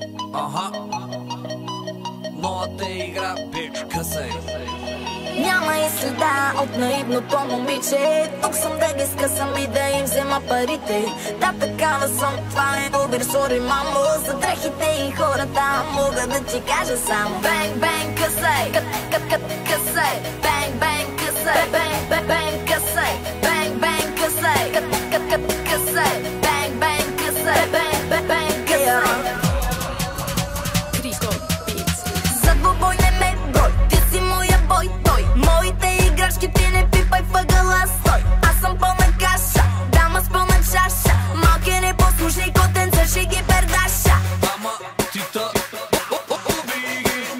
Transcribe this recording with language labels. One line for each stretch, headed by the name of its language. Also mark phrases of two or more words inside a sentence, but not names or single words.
Bulgarian: Аха, новата игра, бич, късай. Няма и следа от наивното момиче. Тук съм да ги скъсам и да им взема парите. Да, такава съм, това е обир, сори, мамо. За дрехите и хората мога да ти кажа само
English: bang, bang,
Bulgarian: късай, късай.
English: Bang, bang,
Bulgarian: късай,
English: bang, bang,
Bulgarian: късай.
English: Bang, bang,
Bulgarian: късай, късай.
English: Bang, bang,
Bulgarian: късай,
English: bang, bang,
Bulgarian: късай. За двубой не ме брой, ти си моя бой, той. Моите играчки ти не пипай въгъла, стой. Аз съм пълна каша, дама с пълна чаша. Малкият непослушни котенца ще ги пердаша. Ама ти та уби ги.